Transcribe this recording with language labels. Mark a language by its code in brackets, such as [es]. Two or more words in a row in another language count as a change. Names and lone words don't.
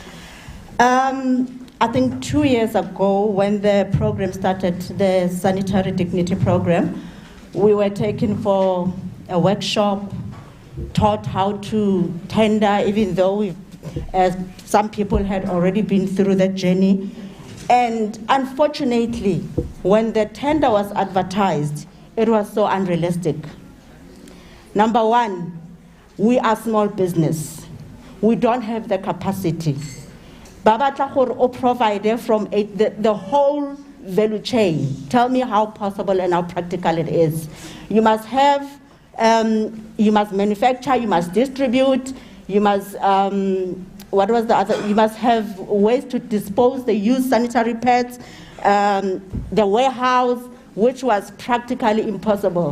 [en] I think 2 years ago when the program started, the Sanitary Dignity Program, we were taken for a workshop, taught how to tender, even though some people had already been through that journey. And unfortunately, when the tender was advertised, it was so unrealistic. Number one, we are small business. We don't have the capacity. [tn] Babatla gore o [en] provide from the whole value chain. Tell me how possible and how practical it is. You must have, you must manufacture, you must distribute, you must, what was the other? You must have ways to dispose the used sanitary pads, the warehouse, which was practically impossible.